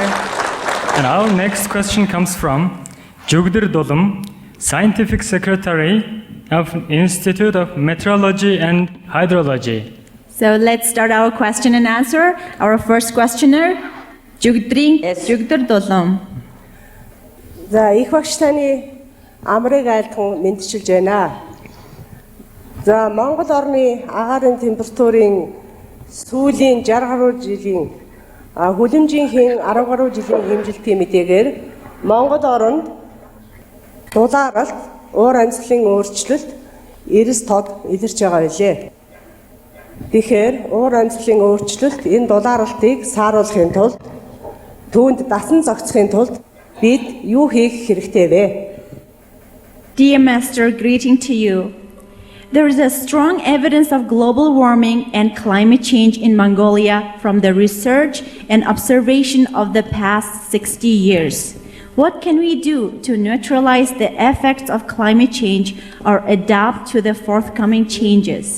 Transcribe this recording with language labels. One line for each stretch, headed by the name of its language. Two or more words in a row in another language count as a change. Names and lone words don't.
English: And our next question comes from Jugdir Dolum, Scientific Secretary of Institute of Meteorology and Hydrology. So let's start our question and answer. Our first questioner, Yes. Jugdir Dolum.
Mongolian: За их багш таны амрыг айлтхан мэдчилж байна. За Монгол орны агаарын температурын сүүлийн 60 гаруй жилийн хүлэмжийн 10 гаруй жилийн хэмжилтийн мэдээгээр Монгол оронд дулааралт, уур амьсгалын өөрчлөлт, эрс тод илэрч байгаа билээ. Тэгэхээр уур амьсгалын өөрчлөлт энэ дулааралтыг сааруулахын тулд түүнд дасан зохицохын тулд бид юу хийх хэрэгтэй вэ?
English: Dear Master, greeting to you. There is a strong evidence of global warming and climate change in Mongolia from the research and observation of the past 60 years. What can we do to neutralize the effects of climate change or adapt to the forthcoming changes?